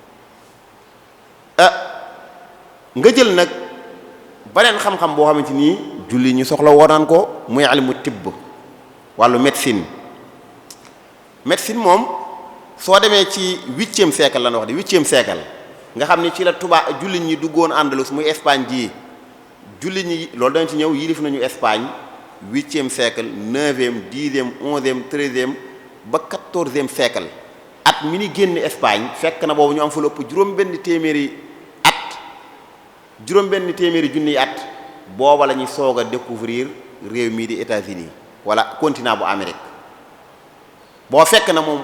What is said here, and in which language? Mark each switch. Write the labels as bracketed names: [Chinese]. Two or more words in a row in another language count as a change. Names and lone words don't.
[Wolof] nga jël nag beneen xam-xam boo xamante ni jullit ñi soxla woonaan ko muy ilmu tibb wàllu médecine moom soo demee ci 8e siècle la ñu wax [French] de 8e siècle [Wolof] nga xam ni ci la tubaab jullit ñi duggoon Andalus muy Espagne ji jullit ñi loolu dañ ci ñëw yilif nañu Espagne 8e siècle 9e 10e 11e 13e ba 14e siècle at mi ni génn Espagne fekk na boobu ñu am fa lu ëpp juróom-benn téeméeri junniy at booba la ñuy soog a découvrir réew mii di États-Unis wala continent bu Amérique boo fekk na moom